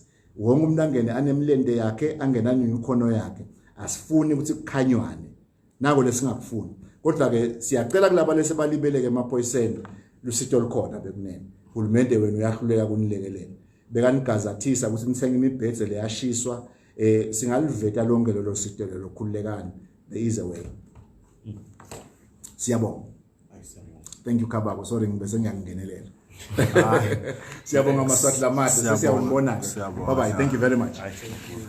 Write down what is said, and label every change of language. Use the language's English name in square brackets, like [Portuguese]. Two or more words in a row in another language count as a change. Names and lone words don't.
[Swati] Wonke umuntu angene anemlende yakhe angena nemikhono yakhe asifuni ukuthi kukhanywane nako lesingakufuni kodwa ke siyacela kulaba lesebalibeleke emaphoyiseni lusito likhona bekunene uhulumende wenu uyahluleka kunilekelela bekanigazathisa ukuthi nithenga imibhedze leyashiswa singaliveta lonke lolo sito lelo khululekani [English] there is a way. [Swati] Siyabonga. [English] Thank you [Swati] Kabako, sorry ngibese ngiyangenelela. Siyabonga Maswati Lamade siyabonga. [English] Bye bye, thank you very much.